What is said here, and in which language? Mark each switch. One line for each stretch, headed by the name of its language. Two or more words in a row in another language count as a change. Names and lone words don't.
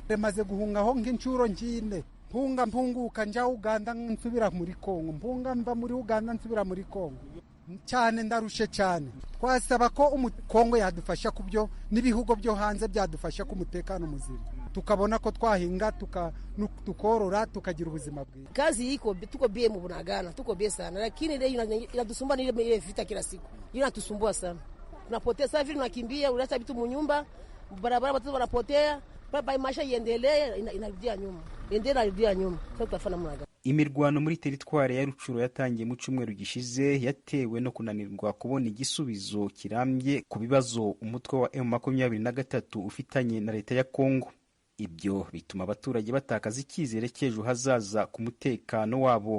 Kinyarwanda: Remaze guhungaho nk'inshuro 4, mpunguka njya Uganda nsubira muri Kongo, mva muri Uganda nsubira muri Kongo. Cyane ndarushe cyane. Twasaba ko Kongo yadufasha kubyo n'ibihugu byo hanze byadufasha ku mutekano muzima, tukabona ko twahinga tukorora tukagira ubuzima bwiza.
Swahili: Kazi iko tuko bie mu Bunagana, tuko bie sana, lakini leo inatusumbua ni ile vita kila siku. Inatusumbua sana. Tunapotea sasa hivi, tunakimbia, unaacha vitu mu nyumba, barabara watu wanapotea, baba maisha iendelee, inarudia nyuma. Sasa tutafanya mwaga.
Kinyarwanda: Imirwano muri teritware ya Rucuro yatangiye mu cyumweru gishize yatewe no kunanirwa kubona igisubizo kirambye ku bibazo umutwe wa M23 ufitanye na leta ya Kongo. ibyo bituma abaturage batakaza icyizere cy'ejo hazaza ku mutekano wabo.